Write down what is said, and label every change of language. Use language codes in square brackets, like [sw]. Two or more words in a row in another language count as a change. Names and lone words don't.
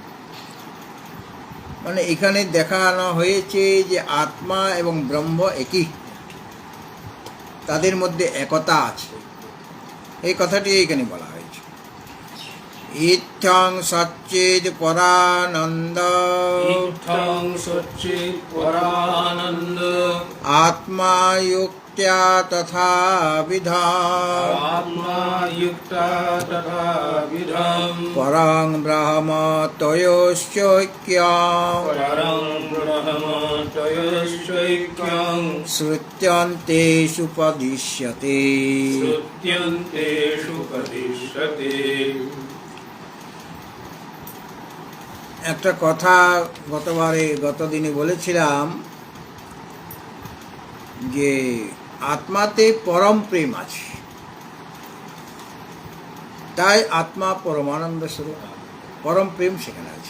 [bn] মানে এখানে দেখানো হয়েছে যে আত্মা এবং ব্রহ্ম একই, তাদের মধ্যে একতা আছে, এই কথাটি এখানে বলা হয়েছে। [sa] ইত্থং সচ্চিদ পরানন্দ আত্মা युक्त्या तथा विधम् परं ब्रह्म तयोश्चैक्यं श्रुत्यन्तेषु उपदिश्यते। [bn] একটা কথা গত দিনে বলেছিলাম যে আত্মাতে পরম প্রেম আছে, তাই আত্মা পরমানন্দ স্বরূপ, পরম প্রেম সেখানে আছে।